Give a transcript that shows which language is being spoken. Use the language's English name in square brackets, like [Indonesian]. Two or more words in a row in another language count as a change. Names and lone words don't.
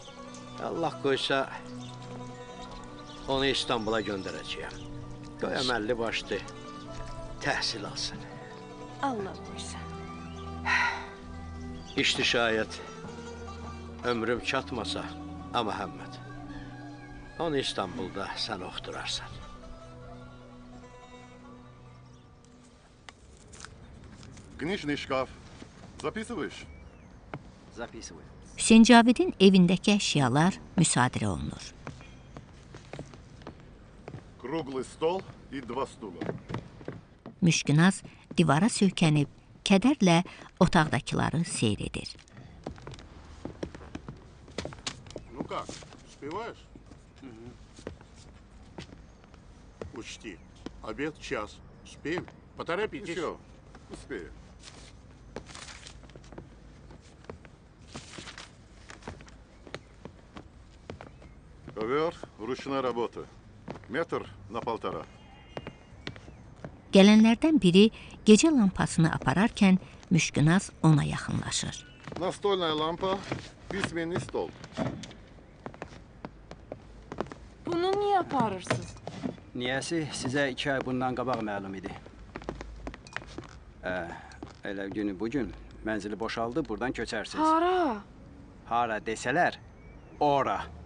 [Azerbaijani] Allah qoysa onu İstanbula göndərəcəyəm. Qoy əməlli başlı təhsil alsın. Allah qoysa. İşdi şayət ömrüm çatmasa, amma Məhəmməd, onu İstanbulda sən oxudurarsan. [Russian] Книжный шкаф. Записываешь? Записываю. [Azerbaijani] Hüseyin Cavidin evindəki əşyalar müsadirə olunur. [Russian] Круглый стол и 2 стула. [Azerbaijani] Müşkünaz divara söykənib, kədərlə otaqdakıları seyr edir. [Russian] Ну как, успеваешь? Учти, обед час. Успеем? Поторопитесь. Еще, успею. Ковер ручной работы. Метр на 1,5. [Azerbaijani] Gələnlərdən biri gecə lampasını apararkən Müşkünaz ona yaxınlaşır. [Russian] Настольная лампа, письменный стол. [Azerbaijani] Bunu niyə aparırsınız? Niyəsi sizə 2 ay bundan qabaq məlum idi. Elə günü bugün mənzili boşaldı, buradan köçərsiniz. Hara? Hara desələr, ora.